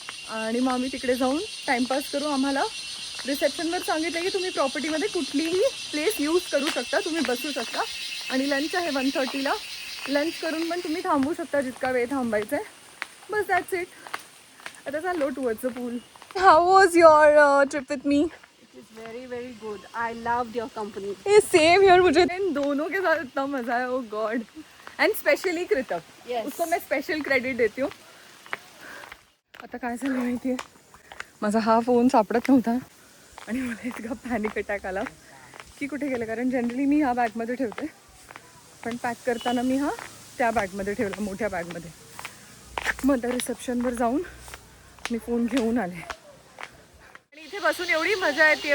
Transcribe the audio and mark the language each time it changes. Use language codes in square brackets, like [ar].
[mr] आणि मग आम्ही तिकडे जाऊन टाईमपास करू. आम्हाला रिसेप्शनवर सांगितलं की तुम्ही प्रॉपर्टीमध्ये कुठलीही प्लेस यूज करू शकता, तुम्ही बसू शकता. आणि लंच आहे 1:30ला. लंच करून पण तुम्ही थांबू शकता जितका वेळ थांबायचा आहे. बस [en] That's it. [mr] आता चाललो [en] Towards the pool. How was your trip with me? Very very good. I loved your company. Same here. [hi] मुझे इन दोनों के साथ इतना मजा आया. [en] Oh god. And specially कृतक. Yes. [hi] उसको मैं स्पेशल क्रेडिट देती हूँ. [mr] आता काय झालं माहिती आहे, माझा हा फोन सापडत नव्हता आणि मला इतका पॅनिक अटॅक आला की कुठे गेलं. कारण जनरली मी ह्या बॅगमध्ये ठेवते, पण पॅक करताना मी हा त्या बॅगमध्ये ठेवला, मोठ्या बॅगमध्ये. मग आता रिसेप्शनवर जाऊन मी फोन घेऊन आले. आणि इथे बसून एवढी मजा येते.